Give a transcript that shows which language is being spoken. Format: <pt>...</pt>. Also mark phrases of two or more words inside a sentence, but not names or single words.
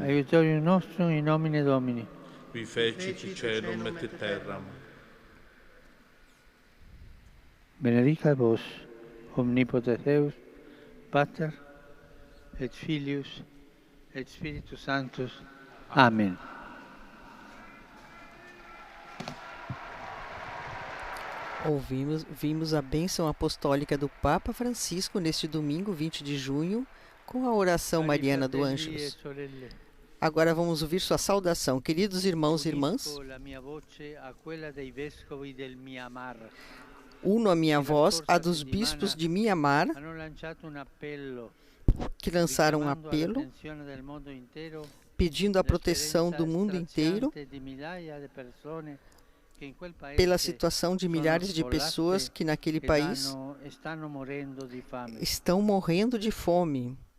<la>Aiutorium nostrum in nomine Domini. qui fecit caelum et terram. Benedicat vos, omnipotens Deus, Pater, et Filius, et Spiritus Sanctus. Amen.</la> <pt>Vimos a bênção apostólica do Papa Francisco neste domingo, 20 de junho, com a oração mariana do Ângelus. Agora vamos ouvir sua saudação. Queridos irmãos e irmãs, uno a minha voz à dos bispos de Mianmar, que lançaram um apelo pedindo a proteção do mundo inteiro pela situação de milhares de pessoas que naquele país estão morrendo de fome.</pt>